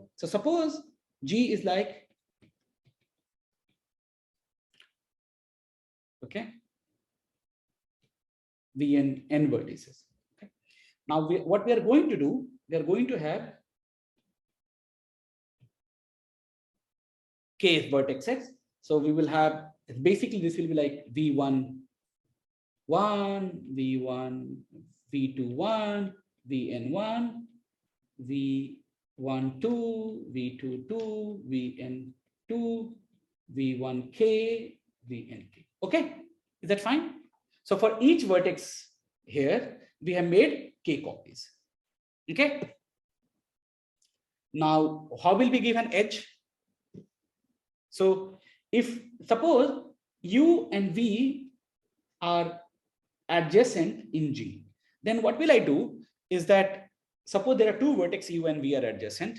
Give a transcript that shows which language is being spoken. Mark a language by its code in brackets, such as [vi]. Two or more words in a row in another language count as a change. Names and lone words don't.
[en] So suppose G is like, okay, V and N vertices. Okay. Now what we are going to do, we are going to have K vertexes. So we will have, basically this will be like V1, 1, V1, V2, 1, Vn1, V1, 2, V2, 2, Vn2, V1k, Vnk. Okay, is that fine? So for each vertex here, we have made k copies. Okay. Now, how will we give an edge? So if suppose U and V are adjacent in G, then what will I do is that suppose there are two vertex U and V are adjacent.